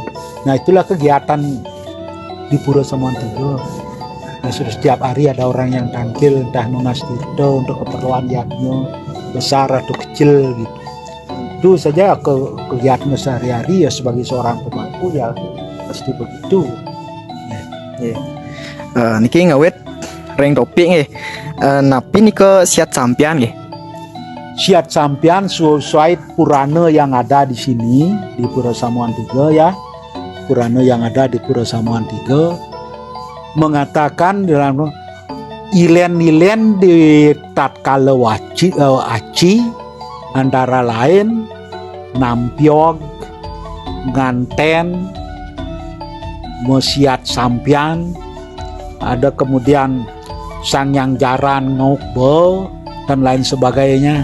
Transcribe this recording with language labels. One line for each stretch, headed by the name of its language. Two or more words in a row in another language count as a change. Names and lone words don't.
Indonesian: Nah, itulah kegiatan di Pura Samuan Tiga. Nah, sudah setiap hari ada orang yang tampil, entah Nunas Tirto untuk keperluan yadnya besar atau kecil gitu. Itu saja kegiatan sehari-hari ya sebagai seorang pemangku ya pasti begitu.
Balinese: Niki ngawet ring topik nggih. Napi nih ke Siat Sampian nggih.
Indonesian: Siat Sampian sesuai Purana yang ada di sini di Pura Samuan Tiga ya. Purana yang ada di Pura Samuan Tiga mengatakan dalam ilen-ilen di tatkala aci antara lain Nampiog, Nganten, Siat Sampian, ada kemudian Sangyang Jaran Ngokbe dan lain sebagainya.